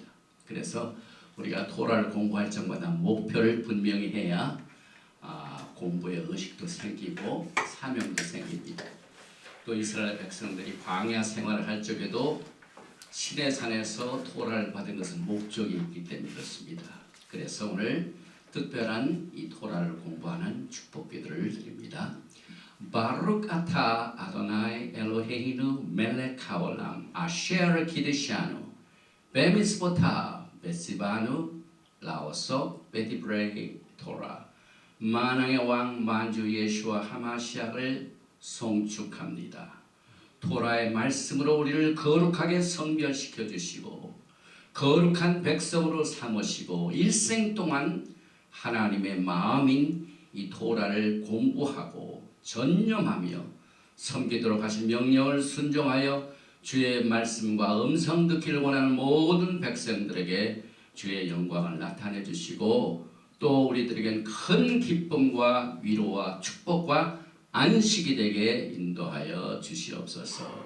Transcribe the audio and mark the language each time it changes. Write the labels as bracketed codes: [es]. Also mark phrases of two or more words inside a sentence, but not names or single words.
[ko] 그래서 우리가 토라를 공부할 적마다 목표를 분명히 해야 공부의 의식도 생기고 사명도 생깁니다. 또 이스라엘 백성들이 광야 생활을 할 적에도 시내산에서 토라를 받은 것은 목적이 있기 때문에 그렇습니다. 그래서 오늘 특별한 이 토라를 공부하는 축복기도를 드립니다. [he] ברוך אתה אדוני אלוהינו מלך העולם אשר קדשנו במצוותיו וציוונו לעסוק בדברי תורה. [ko] 만왕의 왕 만주 예수와 하마시아를 송축합니다. 토라의 말씀으로 우리를 거룩하게 성별시켜 주시고 거룩한 백성으로 삼으시고 일생 동안 하나님의 마음인 이 토라를 공부하고 전념하며 섬기도록 하신 명령을 순종하여 주의 말씀과 음성 듣기를 원하는 모든 백성들에게 주의 영광을 나타내 주시고 또 우리들에겐 큰 기쁨과 위로와 축복과 안식이 되게 인도하여 주시옵소서.